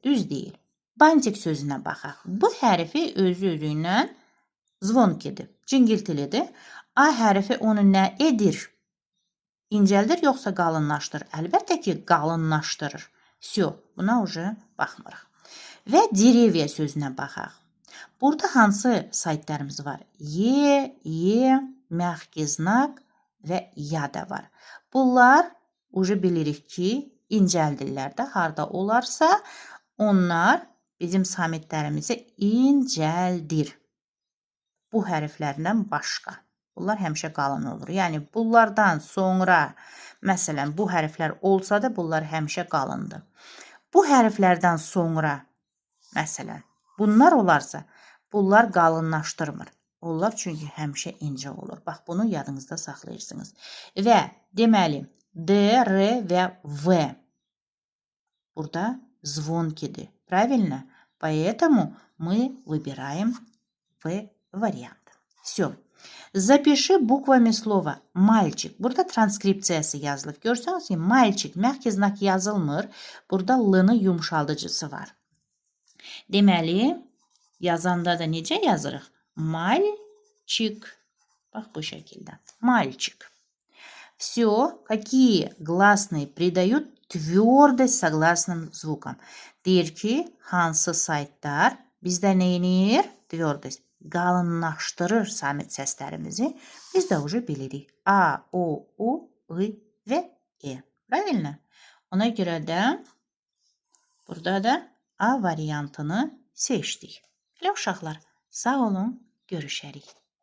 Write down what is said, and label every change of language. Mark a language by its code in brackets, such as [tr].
[az] Düz deyil. Bantik sözünə baxaq. Bu hərfi özü-özüylə zvonkidir, cingiltilidir. A hərfi onu nə edir? İncəldir, yoxsa qalınlaşdırır? Əlbəttə ki, qalınlaşdırır. Всё, buna уже baxmırıq. Və dеревья sözünə baxaq. Burada hansı saytlarımız var? Y, mягкий знак və ya da var. Bunlar уже bilirik ki, incəldirlər də. Harda olarsa, onlar bizim samitlərimizi incəldir. Bu hərflərdən başqa. Bunlar həmişə qalın olur. Yəni, bunlardan sonra, məsələn, bu hərflər olsa da, bunlar həmişə qalındır. Bu hərflərdən sonra, məsələn, bunlar olarsa, bunlar qalınlaşdırmır. Onlar çünki həmişə incə olur. Bax, bunu yadınızda saxlayırsınız. Və deməli, D, R və V. Burada звонкиdir. [ru] Правильно? Поэтому мы выбираем V вариант. Все. Запиши bukvami слово мальчик. [az] Burada transkripsiyası yazılıb. Görsənüz ki, мальчик, mягкий znak yazılmır. Burada l-nın yumşaldıcısı var. Deməli, yazanda da necə yazırıq? Мальчик. Bax, bu şəkildə. Мальчик. [ru] Все, какие гласные придают tвердость согласным звукам. [az] Deyir ki, hansı saytlar bizdə neyinir? Tвердость. Qalınlaşdırır samit səslərimizi. Biz də уже bilirik. A, O, U, I və E. [ru] Правильно? [az] Ona görə də burada da A variantını seçdik. Elə uşaqlar, sağ olun, görüşərik.